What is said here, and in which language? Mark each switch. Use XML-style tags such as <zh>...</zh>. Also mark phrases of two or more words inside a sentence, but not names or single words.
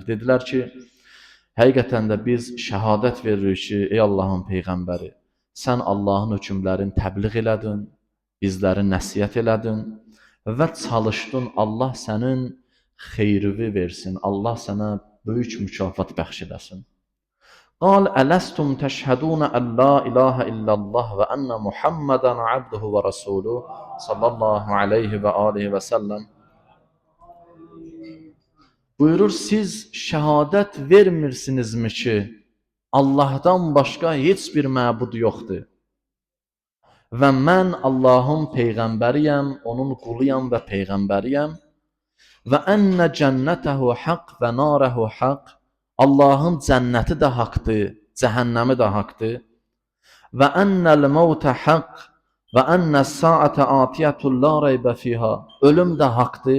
<az>Dedilər ki, həqiqətən də biz şəhadət veririk ki, ey Allahın Peyğəmbəri, sən Allahın hökmlərini təbliğ elədin, bizləri nəsihət elədin və çalışdın, Allah sənin xeyrivi versin, Allah sənə böyük mükafat bəxş eləsin.</az> <ar>قال ألستم تشهدون أن لا إله إلا الله وأن محمدا عبده ورسوله صلى الله عليه وآله وسلم.</ar> <az>Buyurur, siz şəhadət vermirsinizmi ki, Allahdan başqa heç bir məbud yoxdur və mən Allahın peyğəmbəriyəm, onun quluyam və peyğəmbəriyəm və</az> <ar>أن جنته حق وناره حق,</ar> <az>Allahın cənnəti də haqdır, cəhənnəmi də haqdır</az> <ar>وأن الموت حق وأن الساعة آتية لا ريب فيها,</ar> <az>ölüm də haqdır.</az>